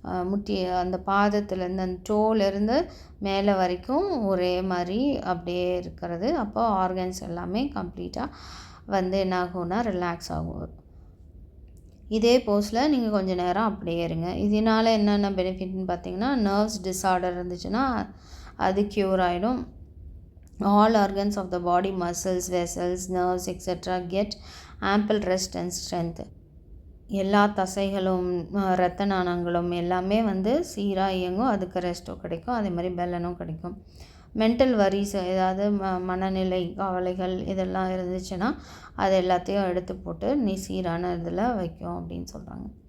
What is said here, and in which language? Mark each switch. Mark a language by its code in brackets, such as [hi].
[ta] முட்டி அந்த பாதத்துலேருந்து அந்த டோலேருந்து மேலே வரைக்கும் ஒரே மாதிரி அப்படியே இருக்கிறது. அப்போ ஆர்கன்ஸ் எல்லாமே கம்ப்ளீட்டாக வந்து என்ன ஆகும்னா ரிலாக்ஸ் ஆகும். இதே போஸில் நீங்கள் கொஞ்சம் நேரம் அப்படியே இருங்க. இதனால் என்னென்ன பெனிஃபிட்னு பார்த்தீங்கன்னா நர்வ்ஸ் டிஸார்டர் இருந்துச்சுன்னா அது க்யூர் ஆகிடும். [en] All organs of the body, muscles, vessels, nerves, etc. get ample rest and strength. [ta] எல்லா தசைகளும் இரத்த நாணங்களும் எல்லாமே வந்து சீராக இயங்கும். அதுக்கு ரெஸ்ட்டும் கிடைக்கும், அதே மாதிரி பெலனும் கிடைக்கும். மென்டல் வரிஸ், ஏதாவது மனநிலை கவலைகள் இதெல்லாம் இருந்துச்சுன்னா அது எல்லாத்தையும் எடுத்து போட்டு நீ சீரான இதில் வைக்கும் அப்படின்னு சொல்கிறாங்க.